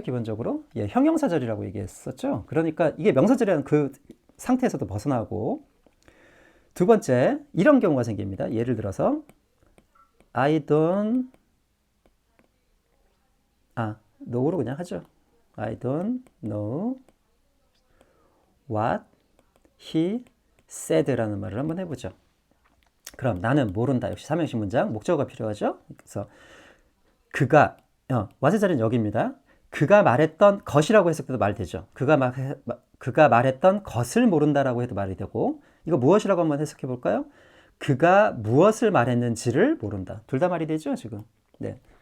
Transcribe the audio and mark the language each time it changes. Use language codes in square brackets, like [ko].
[ko] 기본적으로 예, 형용사절이라고 얘기했었죠. 그러니까 이게 명사절이라는 그 상태에서도 벗어나고 두 번째 이런 경우가 생깁니다. 예를 들어서 [en] I don't know [ko] 로 그냥 하죠. [en] I don't know what he said [ko] 라는 말을 한번 해보죠. 그럼 나는 모른다. 역시 삼형식 문장 목적어가 필요하죠. 그래서 그가 what의 자리는 여기입니다. 그가 말했던 것이라고 해석해도 말이 되죠. 그가 말했던 것을 모른다라고 해도 말이 되고 이거 무엇이라고 한번 해석해 볼까요? 그가 무엇을 말했는지를 모른다. 둘 다 말이 되죠, 지금. 네.